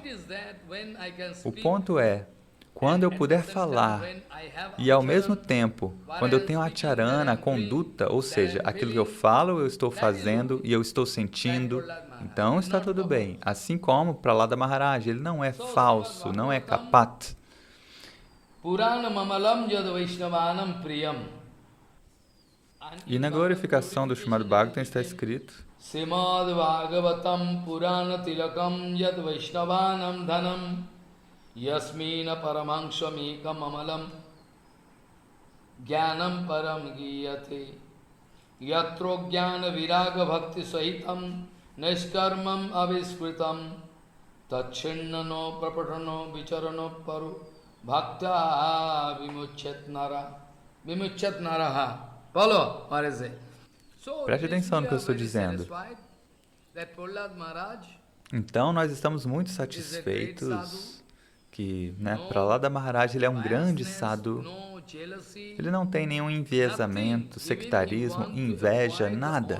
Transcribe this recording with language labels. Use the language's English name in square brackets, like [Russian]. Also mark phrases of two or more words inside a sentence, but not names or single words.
[Portuguese] O ponto é, quando eu puder falar e ao mesmo tempo, quando eu tenho a acharana, a conduta, ou seja, aquilo que eu falo, eu estou fazendo e eu estou sentindo, então está tudo bem. Assim como Prahlada Maharaj, ele não é falso, não é kapat. E na glorificação do Srimad Bhagavatam está escrito: [Sanskrit] Srimad Bhagavatam Purana Tilakam Yad Vaishnavanam Dhanam Yasmina Paramangshamikam Amalam Jnanam Param Giyate Yatro Jnana Viraga Bhakti Sahitam Nishkarmam Aviskritam Tachinnano Prapatano Vicharano Paru Bhakta Vimuchat Naraha. [English] Follow, what is it? [Portuguese] Preste atenção no que eu estou dizendo. Então, nós estamos muito satisfeitos que Prahlada Maharaj ele é um grande sadhu. Ele não tem nenhum enviesamento, sectarismo, inveja, nada.